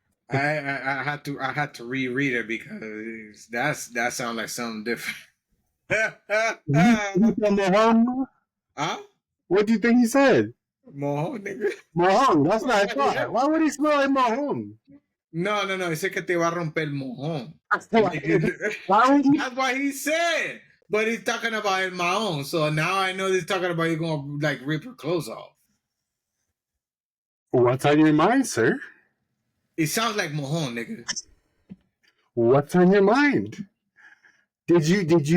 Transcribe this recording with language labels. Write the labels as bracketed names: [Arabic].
[English] I had to reread it because that sounds like something different. Mohong? Huh? What do you think he said? Mojo, nigga. Mohong. That's what I thought. Why would he smell like Mohong? No. [Spanish] Dice que te va a romper el mojón. [English] Why would he? That's what he said. But he's talking about el mahón. So now I know he's talking about you going to like rip her clothes off. What's on your mind, sir? It sounds like mojón, nigga. What's on your mind? Did you?